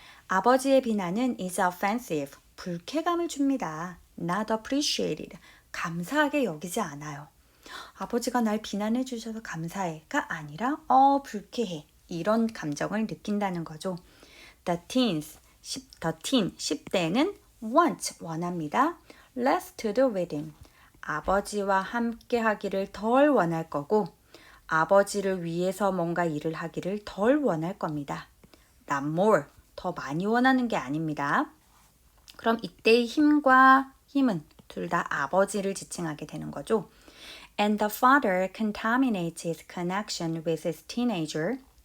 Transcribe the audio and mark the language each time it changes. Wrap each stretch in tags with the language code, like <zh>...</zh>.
<ko>아버지의 비난은</ko> <en>is offensive</en> <ko>불쾌감을 줍니다.</ko> <en>not appreciated</en> <ko>감사하게 여기지 않아요. 아버지가 날 비난해 주셔서 감사해가 아니라 불쾌해 이런 감정을 느낀다는 거죠.</ko> <en>The teen</en> <ko>10대는 want 원합니다.</ko> <en>less to do with him</en> <ko>아버지와 함께 하기를 덜 원할 거고 아버지를 위해서 뭔가 일을 하기를 덜 원할 겁니다.</ko> <en>not more</en> <ko>더 많이 원하는 게 아닙니다. 그럼 이때의 힘은 둘 다 아버지를 지칭하게 되는 거죠.</ko> <en>And the father contaminates his connection with his teenager.</en>